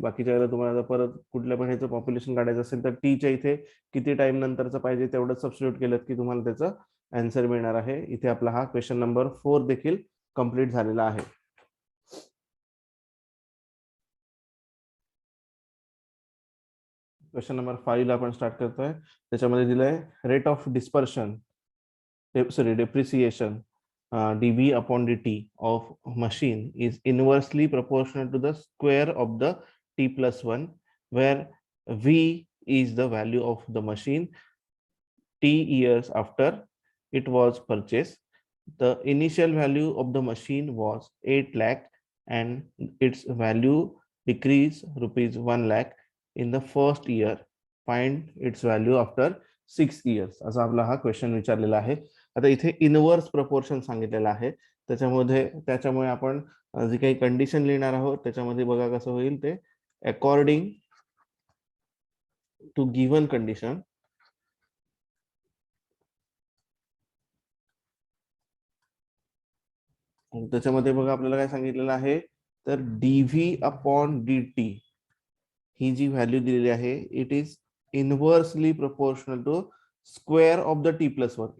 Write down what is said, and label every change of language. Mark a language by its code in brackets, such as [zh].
[mr] बाकीच्या वेळेला तुम्हाला परत कुठल्या पण ह्याचं पॉप्युलेशन काढायचं असेल तर टीच्या इथे किती टाइम नंतरचं पाहिजे तेवढं सबस्टिट्यूट केलं की तुम्हाला त्याचं आन्सर मिळणार आहे. इथे आपला हा क्वेश्चन नंबर 4 देखील कंप्लीट झालेला आहे. क्वेश्चन नंबर 5 ला आपण स्टार्ट करतोय. त्याच्यामध्ये दिलंय rate of dispersion [en] depreciation dv upon dt of machine is inversely proportional to the square of the t plus 1, where v is the value of the machine t years after it was purchased. The initial value of the machine was 8 lakh and its value decreased rupees 1 lakh in the first year. Find its value after 6 years. [mr] असा आपला हा question विचारलेला आहे. आता इथे inverse proportion सांगितलेलं आहे. त्याच्यामुळे आपण जी काही कंडिशन लिहिणार आहोत त्याच्यामध्ये बघा कसं होईल ते. [en] according to given condition [mr] त्याच्यामध्ये बघा आपल्याला काय सांगितलेलं आहे तर डीव्ही अपॉन डी टी ही जी व्हॅल्यू दिलेली आहे [en] It is inversely proportional to square of the T plus 1.